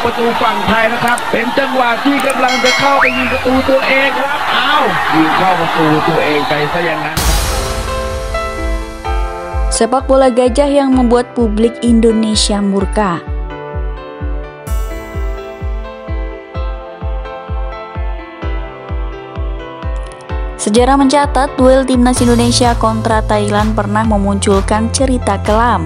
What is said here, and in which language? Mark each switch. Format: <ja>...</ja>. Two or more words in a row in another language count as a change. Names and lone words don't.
<th>ฝั่งไทยนะครับเป็นจังหวะที่กำลังจะเข้าไปยิงประตูตัวเองครับยิงเข้าประตูตัวเองไปซะอย่างนั้น</th> <id>Sepak bola gajah yang membuat publik Indonesia murka. Sejarah mencatat duel timnas Indonesia kontra Thailand pernah memunculkan cerita kelam.</id>